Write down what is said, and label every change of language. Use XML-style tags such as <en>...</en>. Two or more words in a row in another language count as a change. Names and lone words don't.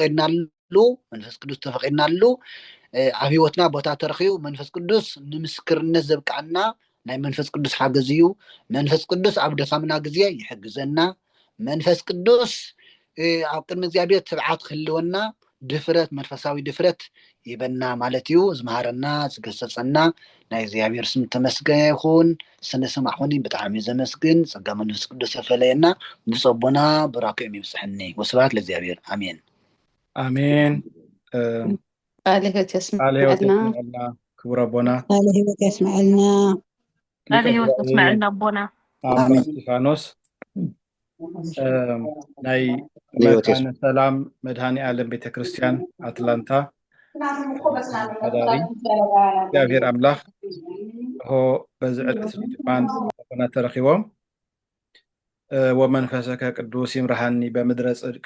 <ti>ተፈቂድናሉ ኣብ ህይወትና ቦታ ተረኺቡ መንፈስ ቅዱስ ንምስክርነት ዘብቃዕና ናይ መንፈስ ቅዱስ ሓገዝ እዩ መንፈስ ቅዱስ ኣብ ደኻምና ግዜ ይሕግዘና መንፈስ ቅዱስ ኣብ ቅድሚ እግዚአብሔር ትብዓት ክህልወና ድፍረት መንፈሳዊ ድፍረት ይበና ማለት እዩ ዝመሃረና ዝገሰጸና ናይ እግዚአብሔር ስም ተመስገነ ይኹን ስነ ሰማዕኹኒ ብጣዕሚ ዘመስግን ጸጋ መንፈስ ቅዱስ ተፈለየና ንጸቦና ብራክዮም ይብጽሕኒ</ti> <gez>ወስብሐት ለእግዚአብሔር አሜን</gez> <ti>አሜን ቃል ሕይወት ያስማዕልና ክቡር አቦና ቃል ሕይወት ያስማዕልና ቃል ሕይወት ያስማዕልና አቦና አባ እስጢፋኖስ ናይ መካነ ሰላም መድኃኔ ዓለም ቤተክርስቲያን አትላንታ ሓዳሪ እግዚአብሔር አምላኽ ሆ በዝዕል እስሪ ድማን አቦና ተረኺቦም</ti> <gez>ወመንፈሰከ ቅዱስ ይምርሐኒ በምድረ ጽድቅ</gez>